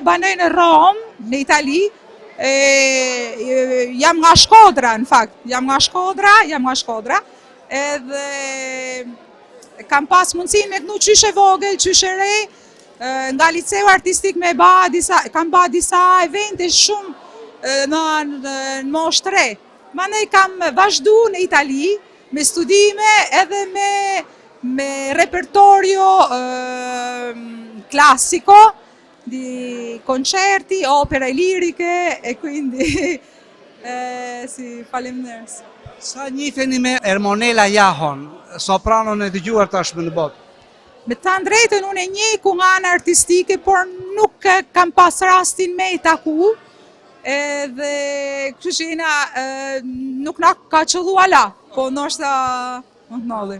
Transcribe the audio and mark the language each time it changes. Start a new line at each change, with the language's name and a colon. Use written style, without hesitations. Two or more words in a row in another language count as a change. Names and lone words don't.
Albanian: shkoj në Rom, në Itali, jam nga Shkodra, në fakt, jam nga Shkodra, edhe kam pas mundësin me kënu qyshe vogël, qyshe re, nga liceu artistik kam ba disa evente shumë në moshë tre. Manej kam vazhdu në Itali, me studime edhe me
Italian: repertorio classico, di concerti, opere liriche e quindi
Albanian: faleminderit. Sa njiheni me Ermonela Jahon, sopranon e dëgjuar tashmë në botë? Me të thënë drejtën unë e njeh ku nga ana artistike, por nuk kam pas rastin me i taku, edhe kështu që jena nuk na ka qëllu ala, po ndoshta më të ndodhi.